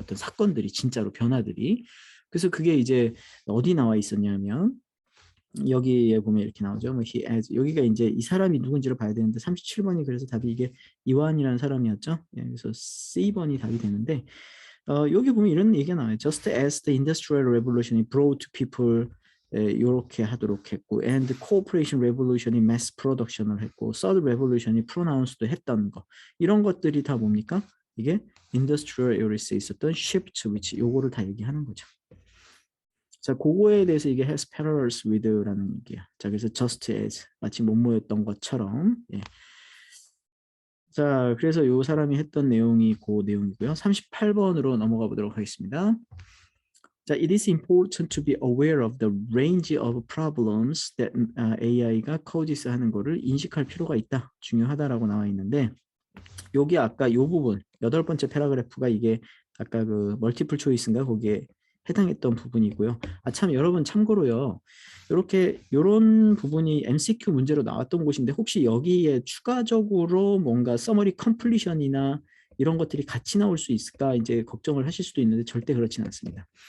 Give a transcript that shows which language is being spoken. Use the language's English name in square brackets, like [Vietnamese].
[Korean] 어떤 사건들이 진짜로 변화들이. 그래서 그게 이제 어디 나와 있었냐면 여기에 보면 이렇게 나오죠. 뭐 [English] he has, [Korean] 여기가 이제 이 사람이 누군지를 봐야 되는데 37번이 그래서 답이 이게 이완이라는 사람이었죠. 그래서 C번이 답이 되는데 여기 보면 이런 얘기가 나와요. [English] Just as the Industrial Revolution brought people [Korean] 이렇게 하도록 했고 [English] and Cooperation Revolution이 mass production을 했고 Third Revolution이 pronounced 했던 거 [Korean] 이런 것들이 다 뭡니까? 이게 [English] Industrial Era [Korean] 에 있었던 shift which 요거를 다 얘기하는 거죠. 자, 그거에 대해서 이게 [English] has parallels with [Korean] 라는 얘기야. 자, 그래서 just as 마치 뭐뭐였던 것처럼. 예. 자, 그래서 요 사람이 했던 내용이 그 내용이고요. 38번으로 넘어가 보도록 하겠습니다. [English] 자, it is important to be aware of the range of problems that AI가 causes [Korean] 하는 거를 인식할 필요가 있다. 중요하다라고 나와 있는데 여기 아까 요 부분 8번째 패러그래프가 이게 아까 그 멀티플 초이스인가 거기에 해당했던 부분이고요. 참 여러분 참고로요. 이렇게 요런 부분이 MCQ 문제로 나왔던 곳인데 혹시 여기에 추가적으로 뭔가 서머리 컴플리션이나 이런 것들이 같이 나올 수 있을까 이제 걱정을 하실 수도 있는데 절대 그렇지는 않습니다.